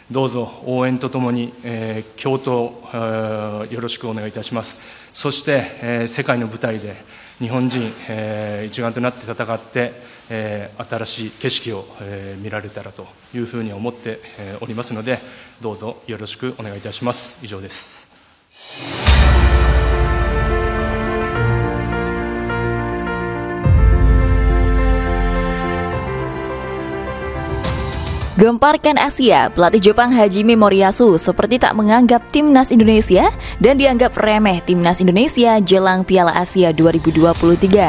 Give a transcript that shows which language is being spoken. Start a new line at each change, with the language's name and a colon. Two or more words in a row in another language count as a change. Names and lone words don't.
Japanese: どうぞ応援とともに、共闘、よろしくお願いいたします。そして、世界の舞台で日本人、一丸となって戦って、新しい景色を、見られたらというふうに思って、おりますので、どうぞよろしくお願いいたします。以上です。
Indonesian: Gemparkan Asia, pelatih Jepang Hajime Moriyasu seperti tak menganggap timnas Indonesia dan dianggap remeh timnas Indonesia jelang Piala Asia 2023.